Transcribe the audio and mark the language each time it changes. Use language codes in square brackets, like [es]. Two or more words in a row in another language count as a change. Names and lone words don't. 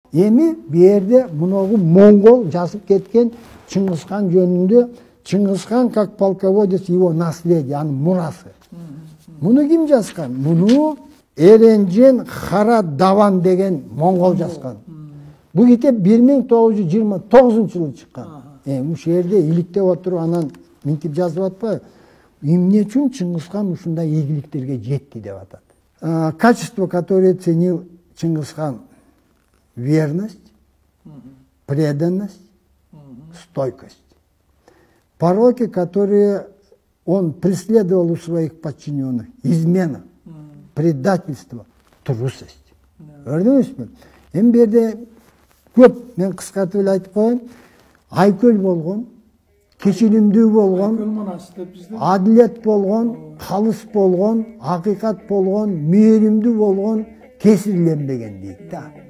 [ky] Эми bu yerде муногу Монгол жазып кеткен Чыңгызхан жөнүндө Чыңгызхан [ru] как полководец его наследие, [ky] анын мурасы. Муну ким жазган? Муну Эренжен Хара Даван деген монгол жазган. Бул китеп 1929-жылы чыккан. Ушул жерде иликтеп отуруп анан минтип жазып атпайбы? Эмне үчүн Чыңгызхан ушундай ийгиликтерге жетти деп атат. [ru] Качество, которое ценил Чингисхан: верность, преданность, стойкость. Пороки, которые он преследовал у своих подчиненных: измена, предательство, трусость. [ky] Көрдүңүзбү? Эми бу жерде көп, мен кыскартып эле айтып коеюн, айкөл болгон, кечиримдүү болгон, адилет болгон, калыс болгон, акыйкат болгон, мээримдүү болгон, кесирленбеген дейт да.